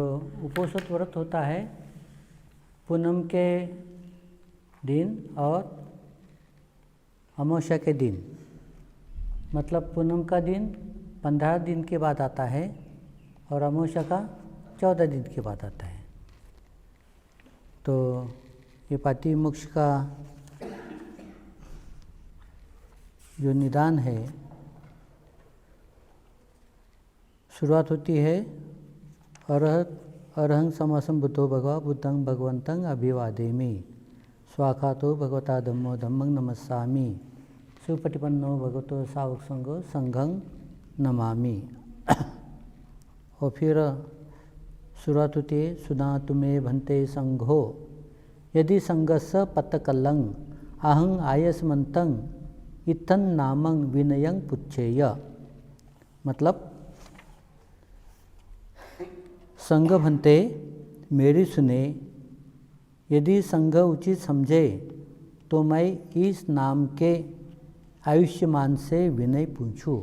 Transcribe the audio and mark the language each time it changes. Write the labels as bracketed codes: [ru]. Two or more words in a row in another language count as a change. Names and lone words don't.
[hi] उपोषद व्रत होता है पूनम के दिन और अमावस्या के दिन, मतलब पूनम का दिन 15 दिन के बाद आता है और अमावस्या का 14 दिन के बाद आता है। तो ये पाति मोक्ष का जो निदान है, शुरुआत होती है [pi] अरहं समासं बुद्धो भगवा बुद्धं भगवन्तं अभिवादेमि, स्वाखातो भगवता धम्मो धम्मं नमस्सामि, सुपटिपन्नो भगवतो सावक संगो संघं नमामि। [hi] और फिर शुरुआत होती है [pi] सुना तुम्हें भन्ते संघो यदि संघस्स पत्तकल्लं अहं आयस्मन्तं इत्थं नामं विनयं पुच्छेय। [hi] मतलब संघ भन्ते मेरी सुने, यदि संघ उचित समझे तो मैं इस नाम के आयुष्मान से विनय पूछूं।